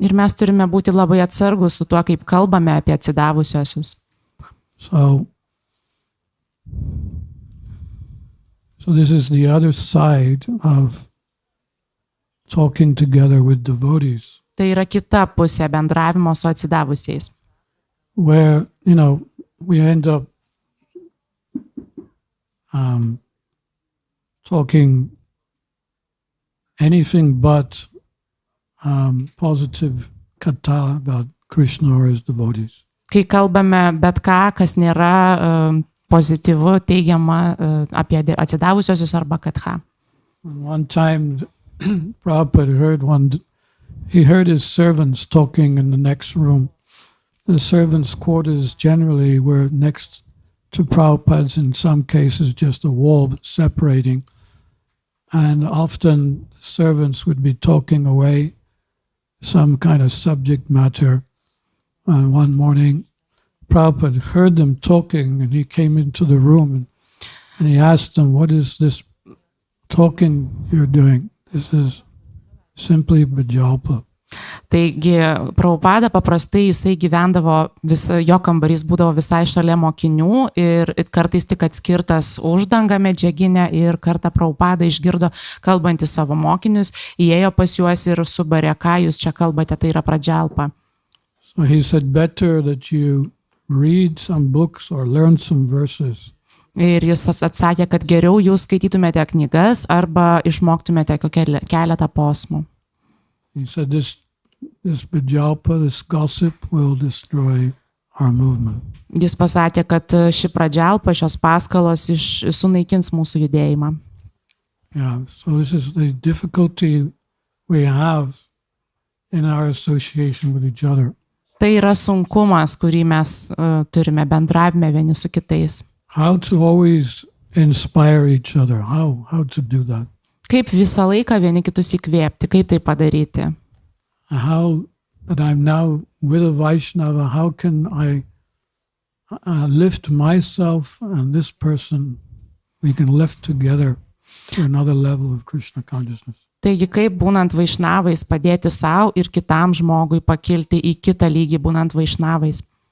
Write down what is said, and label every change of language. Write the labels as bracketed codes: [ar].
[lt] Ir mes turime būti labai atsargus su tuo, kaip kalbame apie atsidavusiosius. [en] So this is the other side of talking together with devotees. [lt] Tai yra kita pusė bendravimo su atsidavusiais. [en] Where, we end up talking anything but positive katha about Krishna or his devotees. [lt] Kai kalbame bet ką, kas nėra pozityvu, teigiama apie atsidavusiosius arba katha. [en] One time Prabhupada heard his servants talking in the next room. The servants' quarters generally were next to Prabhupada's, in some cases just a wall separating. And often servants would be talking away some kind of subject matter. And one morning, Prabhupada heard them talking, and he came into the room and he asked them, "What is this talking you're doing? This is simply bajalpa." [lt] Taigi, Prabhupada paprastai jisai gyvendavo, jo kambarys būdavo visai šalia mokinių ir kartais tik atskirtas uždanga medžiaginė ir kartą Prabhupada išgirdo kalbantį savo mokinius, įėjo pas juos ir subarė, ką jūs čia kalbate, tai yra pradžialpa. [en] So he said, better that you read some books or learn some verses. [lt] Ir jis atsakė, kad geriau jūs skaitytumėte knygas arba išmoktumėte keletą posmų. [en] He said this Prajalpa, this gossip will destroy our movement. [lt] Jis pasakė, kad ši pradžialpa, šios paskalos sunaikins mūsų judėjimą. [en] Yeah, so this is the difficulty we have in our association with each other. [lt] Tai yra sunkumas, kurį mes turime bendravime vieni su kitais. [en] How to always inspire each other, how to do that. [lt] Kaip visą laiką vieni kitus įkvėpti, kaip tai padaryti. [en] How that I'm now with a Vaishnava, how can I lift myself and this person, we can lift together to another level of Krishna consciousness. [lt] Taigi, kaip būnant vaišnavais padėti savo ir kitam žmogui pakilti į kitą lygį būnant vaišnavais.